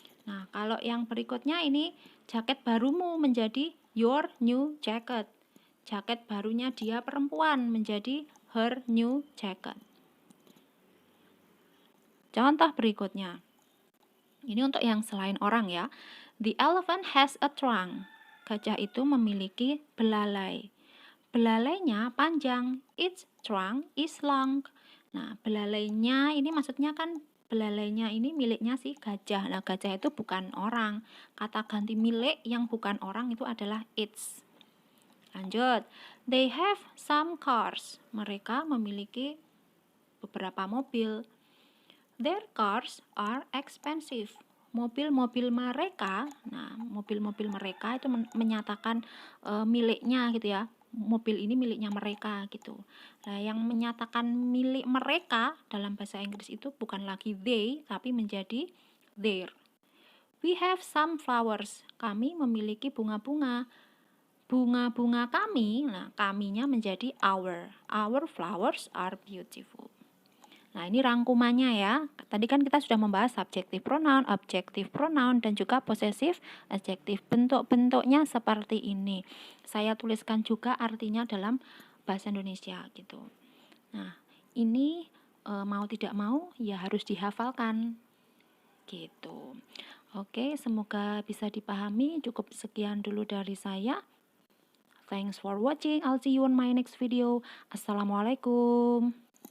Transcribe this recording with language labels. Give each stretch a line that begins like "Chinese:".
Indonesian: Nah, kalau yang berikutnya ini jaket barumu menjadi
English: your new jacket.
Indonesian: Jaket barunya dia perempuan menjadi
English: her new jacket.
Indonesian: Contoh berikutnya. Ini untuk yang selain orang ya.
English: The elephant has a trunk.
Indonesian: Gajah itu memiliki belalai. Belalainya panjang.
English: Its trunk is long.
Indonesian: Nah, belalainya ini maksudnya kan belalainya ini miliknya si gajah. Nah, gajah itu bukan orang. Kata ganti milik yang bukan orang itu adalah its. Lanjut.
English: They have some cars.
Indonesian: Mereka memiliki beberapa mobil.
English: Their cars are expensive.
Indonesian: Mobil-mobil mereka, nah mobil-mobil mereka itu menyatakan miliknya gitu ya. Mobil ini miliknya mereka gitu. Nah, yang menyatakan milik mereka dalam bahasa Inggris itu bukan lagi they, tapi menjadi their.
English: We have some flowers.
Indonesian: Kami memiliki bunga-bunga. Bunga-bunga kami, nah kaminya menjadi our.
English: Our flowers are beautiful.
Indonesian: Nah, ini rangkumannya ya. Tadi kan kita sudah membahas subjective pronoun, objective pronoun, dan juga possessive adjective. Bentuk-bentuknya seperti ini. Saya tuliskan juga artinya dalam bahasa Indonesia gitu. Nah, ini mau tidak mau ya harus dihafalkan gitu. Oke, semoga bisa dipahami. Cukup sekian dulu dari saya.
English: Thanks for watching. I'll see you on my next video. Assalamualaikum.